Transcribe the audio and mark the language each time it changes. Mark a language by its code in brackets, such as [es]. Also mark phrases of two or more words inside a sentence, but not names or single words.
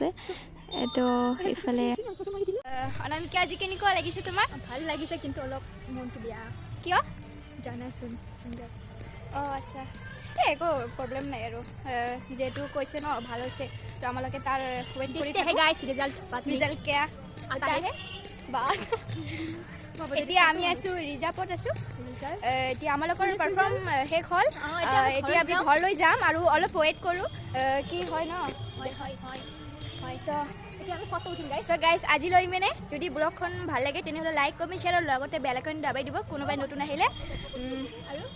[as] তো এইফালে অনামিকা আজি কেনেকুৱা লাগিছে তোমাৰ? ভাল লাগিছে, কিন্তু অলপ মনটো বেয়া। কিয়? জানাচোন ছিংগাৰ। অঁ আচ্ছা, একো প্ৰব্লেম নাই। আৰু যিহেতু কৈছে ন ভাল হৈছে, তো আমালোকে তাৰ ৱেইট কৰি [hi] দেখতে हैं गाइस रिजल्ट কেয়া आता है। [as] বাট এতিয়া আমি আছোঁ ৰিজাৰ্ভত আছোঁ। এতিয়া আমালোকৰ পাৰফৰ্ম শেষ হ'ল, এতিয়া আমি ঘৰলৈ যাম আৰু অলপ ৱেইট কৰোঁ কি হয় ন। গাইজ আজিলৈ মানে যদি ব্লগখন ভাল লাগে তেনেহ'লে [en] like comment share [as] আৰু লগতে [en] bell icon [as] দাবাই দিব কোনোবাই নতুন আহিলে।